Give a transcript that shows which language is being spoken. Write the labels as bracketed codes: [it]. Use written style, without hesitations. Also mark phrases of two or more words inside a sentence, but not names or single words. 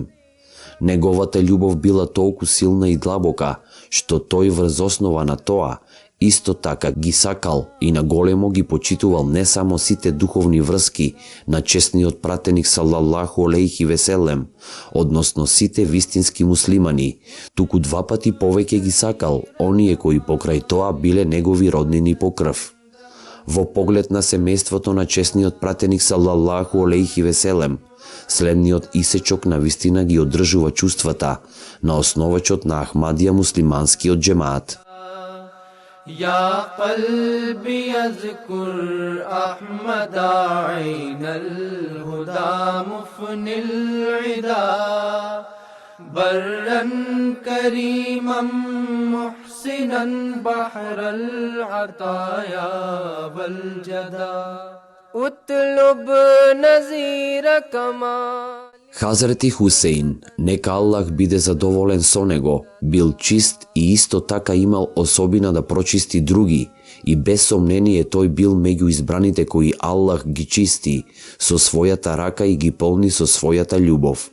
[mk] Неговата љубов била толку силна и длабока, што тој врз основа на тоа исто така ги сакал и на големо ги почитувал не само сите духовни врски на честниот пратеник [ar] صلى الله عليه وسلم, [mk] односно сите вистински муслимани, туку два пати повеќе ги сакал оние кои покрај тоа биле негови роднини по крв. Во поглед на семејството на честниот пратеник [ar] صلى الله عليه وسلم, [mk] следниот исечок на вистина ги одржува чувствата на основачот на Ахмадија муслиманскиот џемаат. [ar] يا قلبي اذكر أحمد عين الهدى مفني العدا برا كريما محسنا بحر العطايا والجدا اطلب نذير كمال. [mk] Хазрети Хусеин, нека Аллах биде задоволен со него, бил чист и исто така имал особина да прочисти други, и без сомнение тој бил меѓу избраните кои Аллах ги чисти со својата рака и ги полни со својата љубов.